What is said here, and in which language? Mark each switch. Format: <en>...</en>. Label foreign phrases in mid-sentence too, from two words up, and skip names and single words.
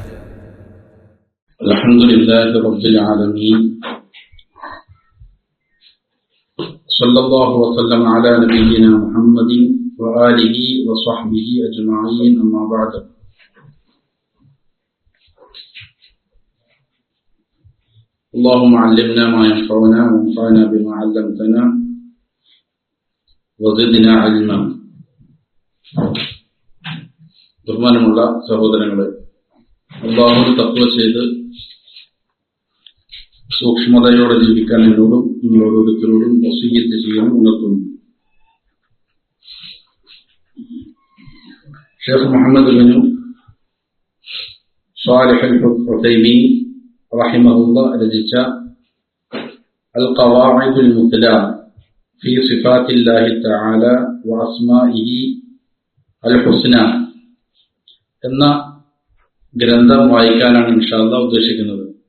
<ar>الحمد لله رب العالمين، صلى الله وسلم على نبينا محمد وآله وصحبه أجمعين، أما بعد. اللهم علمنا ما ينفعنا وانفعنا بما علمتنا وزدنا علما.</ar> <ml>ബഹുമാനമുള്ള സഹോദരങ്ങളെ, അല്ലാഹുവിനെ തഖ്വ ചെയ്ത് സൂക്ഷ്മതയോടെ ജീവിക്കാൻ എന്നോടും നിങ്ങളോരോരുത്തരോടും വസിയ്യത്ത് ചെയ്യാൻ ഉണർത്തുന്നു. ഷെയ്ഖ് മുഹമ്മദ് ബിൻ സാലിഹ് അൽ ഉസൈമീൻ റഹിമഹുല്ലാഹ് രചിച്ച അൽ ഖവാഇദുൽ മുത്ല ഫീ സിഫാത്തില്ലാഹി തആല വഅസ്മാഇഹി അൽ ഹുസ്ന എന്ന ഗ്രന്ഥം വായിക്കാനാണ്</ml> <ar>إن شاء الله</ar> <ml>ഉദ്ദേശിക്കുന്നത്.</ml>